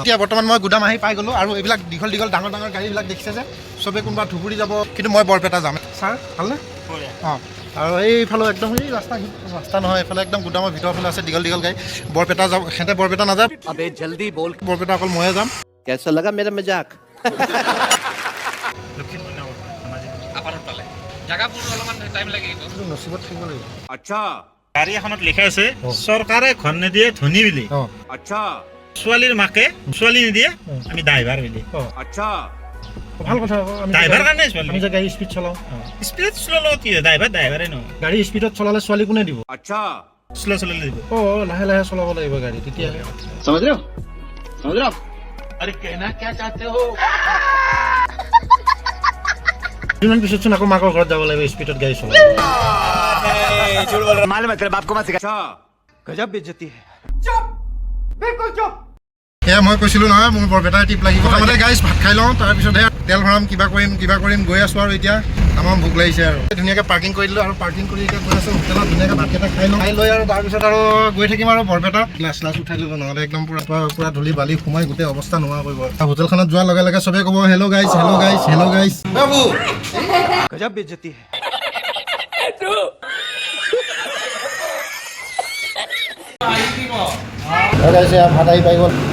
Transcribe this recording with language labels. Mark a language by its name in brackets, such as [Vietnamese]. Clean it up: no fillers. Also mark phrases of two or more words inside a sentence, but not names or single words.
[Assamese] এতিয়া বৰ্তমান মই গুদাম আহি পাই গ'লোঁ আৰু এইবিলাক দীঘল দীঘল ডাঙৰ ডাঙৰ গাড়ীবিলাক দেখিছে যে চবেই কোনোবা ধুবুৰী যাব, কিন্তু মই বৰপেটা যাম। ছাৰ ভালনে? অঁ, আৰু এইফালে একদম এই ৰাস্তা নহয়, এইফালে একদম গুদামৰ ভিতৰৰ ফালে আছে দীঘল দীঘল গাড়ী। বৰপেটা যাব, সিহঁতে বৰপেটা নাযায়, বৰপেটা অকল ময়ে যাম। [Hindi] कैसा लगा मेरा मजाक? [Assamese] নচিবত থাকিব লাগিব। আচ্ছা গাড়ী এখনত লিখা আছে চৰকাৰে ঘৰ নিদিয়ে ধনী বুলি। আচ্ছা ছোৱালীৰ মাকে ছোৱালী নিদিয়ে, আমি ড্ৰাইভাৰ বুলি। আচ্ছা ভাল কথা হ'ব। ড্ৰাইভাৰ কাৰণে ছোৱালী, আমি যে গাড়ী স্পীড চলাওঁ, [English] speed slow' [Assamese] কি ড্ৰাইভাৰে নহয়। গাড়ী স্পীডত চলালে ছোৱালী কোনে দিব? আচ্ছা শ্ল' চলালে দিব। অঁ, লাহে লাহে চলাব লাগিব গাড়ী, তেতিয়াহে। [Hindi] समझ रहे हो? अरे केना क्या चाहते हो? [Assamese] দুদিনমান পিছতচোন আকৌ মাকৰ ঘৰত যাব লাগিব স্পীডত গাড়ী চলাব। [Hindi] मालूम है तेरे बाप को मत सिखा। [Assamese] আচ্ছা [Hindi] गजब बेइज्जती है। [Assamese] সেয়া মই কৈছিলোঁ নহয়, মোৰ বৰপেটাৰ টিপ লাগিব। প্ৰথমতে গাইজ ভাত খাই লওঁ, তাৰপিছতহে তেল ভৰাম, কিবা কৰিম গৈ আছোঁ। আৰু এতিয়া আমাৰ ভোক লাগিছে আৰু ধুনীয়াকৈ পাৰ্কিং কৰি দিলোঁ, আৰু পাৰ্কিং কৰি এতিয়া গৈ আছোঁ হোটেলত। ধুনীয়াকৈ ভাতকেইটা খাই লৈ আৰু তাৰপিছত আৰু গৈ থাকিম আৰু বৰপেটা। গ্লাছ উঠাই ল'ব, নহ'লে একদম পুৰা ধূলি বালি সোমাই গোটেই অৱস্থা নোহোৱা কৰিব। হোটেলখনত যোৱাৰ লগে লগে চবেই ক'ব [English] hello guys, hello guys, hello guys. [Assamese] বাবু [Hindi] गजब बेइज्जती है। [Assamese] ভাত আহি পাই গ'ল।